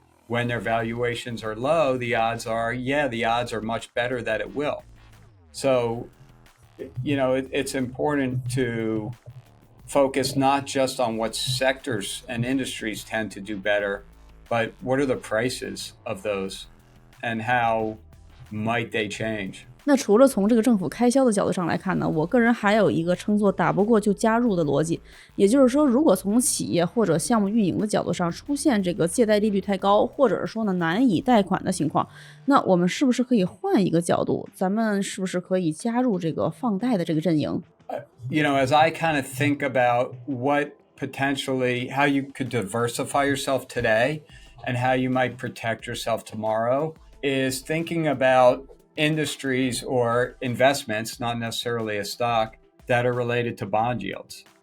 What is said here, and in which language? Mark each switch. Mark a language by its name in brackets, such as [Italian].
[English] When their valuations are low, the odds are, the odds are much better that it will. So, it's important to focus not just on what sectors and industries tend to do better, but what are the prices of those and how might they change? [Chinese] 那除了从这个政府开销的角度上来看呢，我个人还有一个称作打不过就加入的逻辑。也就是说，如果从企业或者项目运营的角度上出现这个借贷利率太高，或者是说呢难以贷款的情况，那我们是不是可以换一个角度，咱们是不是可以加入这个放贷的这个阵营？ [English] As I kind of think about what potentially, how you could diversify yourself today and how you might protect yourself tomorrow, is thinking about industries or investments, not necessarily a stock, that are related to bond yields.